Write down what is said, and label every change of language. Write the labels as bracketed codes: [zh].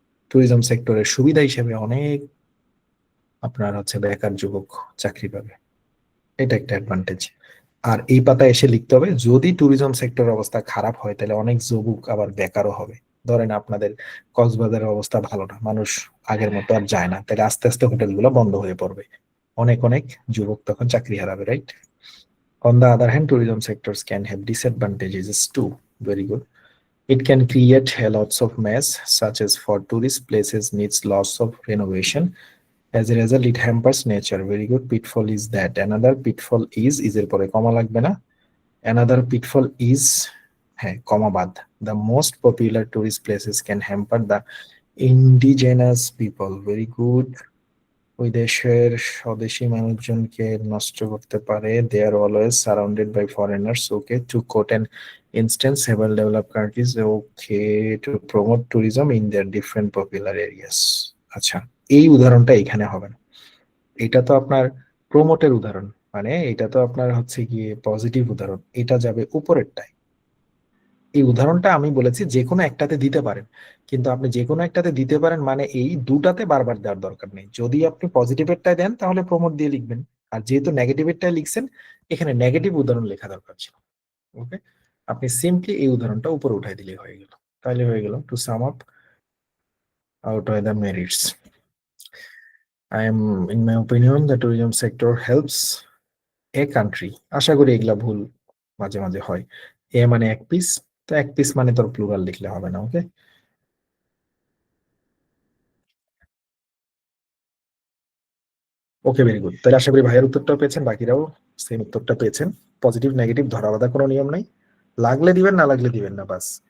[bn] Tourism সেক্টরের সুবিধা হিসেবে অনেক আপনার হচ্ছে বেকার যুবক চাকরি পাবে, এটা একটা অ্যাডভান্টেজ। আর এই পাতায় এসে লিখতে হবে যদি ট্যুরিজম সেক্টরের অবস্থা খারাপ হয় তাহলে অনেক যুবক আবার বেকারও হবে। ধরেন আপনাদের কক্সবাজারের অবস্থা ভালো না, মানুষ আগের মতো আর যায় না, তাহলে আস্তে আস্তে হোটেলগুলো বন্ধ হয়ে পড়বে, অনেক অনেক যুবক তখন চাকরি হারাবে, right? [en] On the other hand, tourism sectors can have disadvantages too. Very good. It can create lots of mess, such as for tourist places needs lots of renovation. As a result, it hampers nature. Very good. Pitfall is that. Another pitfall is [bn] এর পরে কমা লাগবে না। [en] Another pitfall is comma bad. The most popular tourist places can hamper the indigenous people. Very good. [bn] ওই দেশের স্বদেশী মানুষজনকে নষ্ট করতে পারে। [en] They are always surrounded by foreigners. Okay, to quote an instance, several developed countries okay to promote tourism in their different popular areas. [bn] আচ্ছা, এই উদাহরণটা এখানে হবে না, এটা তো আপনার প্রমোটের উদাহরণ, মানে এটা তো আপনার হচ্ছে গিয়ে পজিটিভ উদাহরণ, এটা যাবে উপরেরটায়। এই উদাহরণটা আমি বলেছি যে কোনো একটাতে দিতে পারেন, কিন্তু আপনি যে কোনো একটাতে দিতে পারেন মানে এই দুটাতে বারবার দেওয়ার দরকার নেই। যদি আপনি পজিটিভেরটায় দেন তাহলে প্রমোট দিয়ে লিখবেন, আর যেহেতু নেগেটিভেরটায় লিখছেন এখানে নেগেটিভ উদাহরণ লেখা দরকার ছিল। ওকে, আপনি সিম্পলি এই উদাহরণটা উপরে উঠাই দিলেই হয়ে গেল, তাহলে হয়ে গেল to sum up [en] out of the merits. I am, in my opinion, the tourism sector helps a country. [bn] আশা করি এগুলা ভুল মাঝে মাঝে হয়। এ মানে এক পিস, তো এক পিস মানে তোর প্লুরাল লিখলে হবে না। ওকে, ওকে, ভেরি গুড। তাহলে আশা করি ভাইয়ের উত্তরটাও পেয়েছেন, বাকিরাও সেম উত্তরটা পেয়েছেন। পজিটিভ নেগেটিভ ধরা বাঁধা কোনো নিয়ম নাই, লাগলে দিবেন, না লাগলে দিবেন না, বাস।